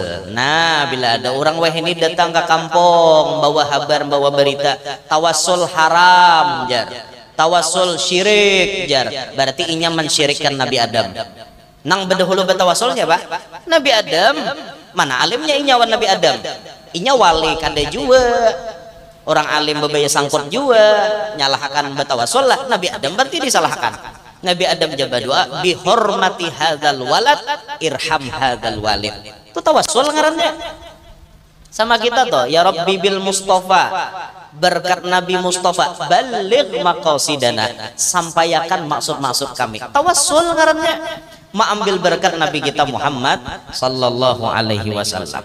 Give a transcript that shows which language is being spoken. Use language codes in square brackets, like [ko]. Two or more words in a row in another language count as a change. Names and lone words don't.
[bjn] Nah, bila ada orang weh ini datang ke kampung bawa kabar, bawa berita, tawassul haram jar, tawassul syirik jar, berarti inya mensyirikkan Nabi Adam. Nang bedahulu betawassulnya Pak, Nabi Adam mana alimnya inya wan Nabi Adam, inya wali kada juga, orang alim bebaya sangkut juga, nyalahkan betawassul lah Nabi Adam, berarti disalahkan. [ar] Nabi Adam jaba doa, بحرمة هذا الولد ارحم هذا الوالد. [bjn] Itu tawassul ngarannya. Sama kita toh, [ar] يا رب بالمصطفى, [bjn] berkat Nabi Mustafa, [ar] بلغ مقاصدنا, [bjn] sampaikan maksud-maksud kami. Tawassul ngarannya, mengambil berkat Nabi kita Muhammad [ar] صلى الله عليه وسلم.